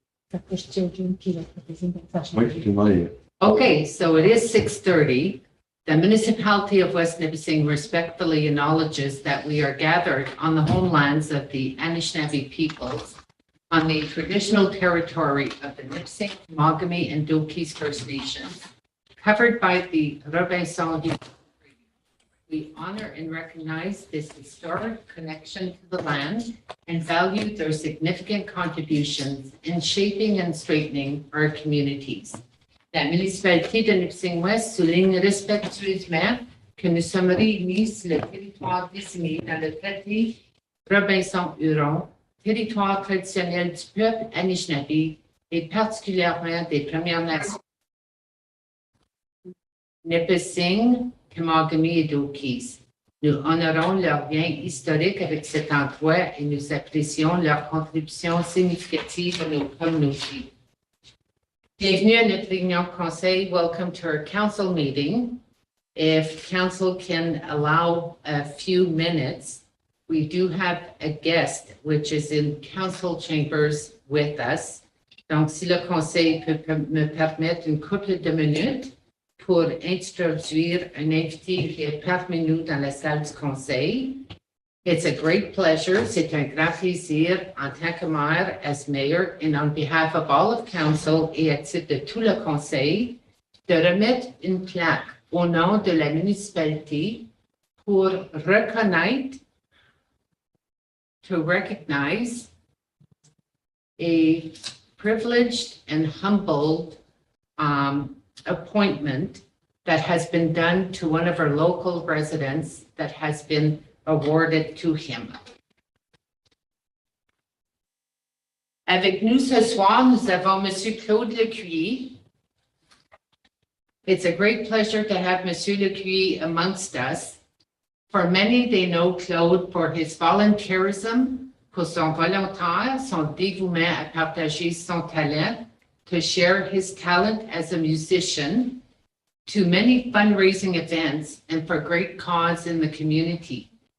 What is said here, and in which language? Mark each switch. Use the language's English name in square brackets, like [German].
[French] Ça fait Children qui l'a proposé pour ça. Oui, tout le monde est. [English] Okay, so it is 6:30. The municipality of West Nipissing respectfully acknowledges that we are gathered on the homelands of the Anishinaabe peoples on the traditional territory of the Nipissing, Temagami, and Dokis First Nations, covered by the Robinson Treaty. We honor and recognize this historic connection to the land and value their significant contributions in shaping and straightening our communities. [French] La municipalité de Nipissing-Ouest souligne respectueusement que nous sommes réunis sur le territoire désigné dans le traité Robinson-Huron, territoire traditionnel du peuple Anishinaabe et particulièrement des Premières Nations. Nipissing, Temagami et Dokis. Nous honorons leur lien historique avec cet endroit et nous apprécions leur contribution significative à nos communautés. Bienvenue à notre réunion conseil. [English] Welcome to our council meeting. If council can allow a few minutes, we do have a guest which is in council chambers with us. [French] Donc, si le conseil peut me permettre une couple de minutes pour introduire un invité qui est parmi nous dans la salle du conseil. [English] It's a great pleasure. [French] C'est un grand plaisir en tant que maire, [English] as mayor, and on behalf of all of council [French] et à titre de tout le conseil, de remettre une plaque au nom de la municipalité pour reconnaître, [English] to recognize a privileged and humbled appointment that has been done to one of our local residents that has been awarded to him. [French] Avec nous ce soir, nous avons Monsieur Claude Lecuyer. [English] It's a great pleasure to have Monsieur Lecuyer amongst us. For many, they know Claude for his volunteerism, [French] pour son volontaire, son dévouement à partager son talent, [English] to share his talent as a musician, to many fundraising events, and for great cause in the community.